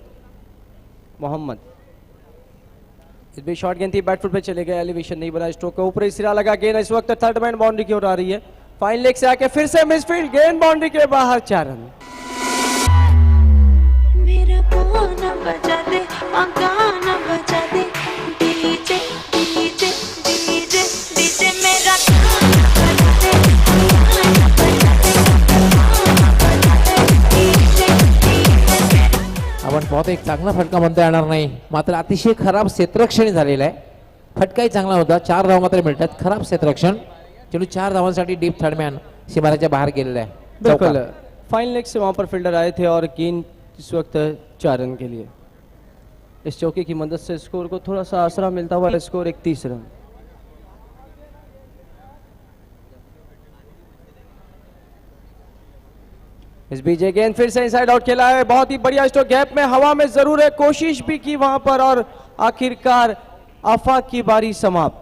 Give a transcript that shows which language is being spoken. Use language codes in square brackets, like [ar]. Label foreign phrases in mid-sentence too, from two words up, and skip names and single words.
[hi] मोहम्मद इस भी शॉर्ट गेंद थी, बैटफुट पे चले गए, एलिवेशन नहीं बना, स्ट्रोक का ऊपर सिरा लगा, गेंद इस वक्त [en] third man boundary [hi] की ओर आ रही है, [en] fine leg [hi] से आके फिर से मिसफील्ड, गेंद बाउंड्री के बाहर, 4 रन। मेरा गाना बजा दे, गाना बजा दे, डीजे डीजे डीजे डीजे मेरा गाना बजा दे, गाना बजा दे, गाना बजा दे, डीजे डीजे। [mr] आपण पाहतो एक चांगला फटका म्हणता येणार नाही, मात्र अतिशय खराब क्षेत्ररक्षण झालेलं आहे। फटकाही चांगला होता, 4 धावा मात्र मिळतात, खराब क्षेत्ररक्षण, चलो 4 धावांसाठी [en] deep thirdman [mr] सीमारेच्या बाहेर गेलेला आहे। [hi] बिल्कुल [en] fine leg [hi] से वहां पर फील्डर आए थे और गेंद इस वक्त 4 रन के लिए। इस चौके की मदद से स्कोर को थोड़ा सा आसरा मिलता हुआ, स्कोर 31 रन। इस बीच गेंद फिर से [en] inside out [hi] खेला है, बहुत ही बढ़िया स्ट्रोक, गैप में हवा में जरूर है, कोशिश भी की वहां पर और आखिरकार आफाक की बारी समाप्त।